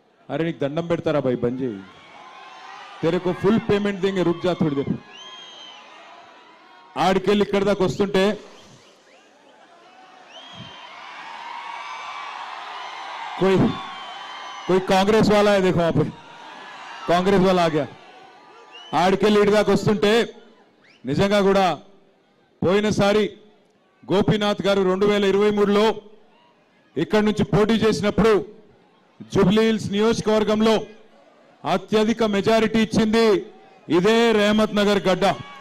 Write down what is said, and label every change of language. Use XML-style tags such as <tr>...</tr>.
<te>अरे నీకు దండం పెడతారా भाई बंद చేయి.</te> <hi>तेरे को फुल पेमेंट देंगे, रुक जा थोड़ी देर.</hi> <te>ఆడికెళ్ళి ఇక్కడ దాకా వస్తుంటే</te> <hi>कोई कांग्रेस वाला है, देखो आप कांग्रेस वाला आ गया.</hi> <te>ఆడికెళ్ళి ఇడి దాకా వస్తుంటే నిజంగా కూడా పోయినసారి గోపీనాథ్ గారు 2023లో ఇక్కడి నుంచి పోటీ చేసినప్పుడు జూబ్లీ హిల్స్ నియోజకవర్గంలో అత్యధిక మెజారిటీ ఇచ్చింది ఇదే రెహమత్ నగర్ గడ్డ.</te>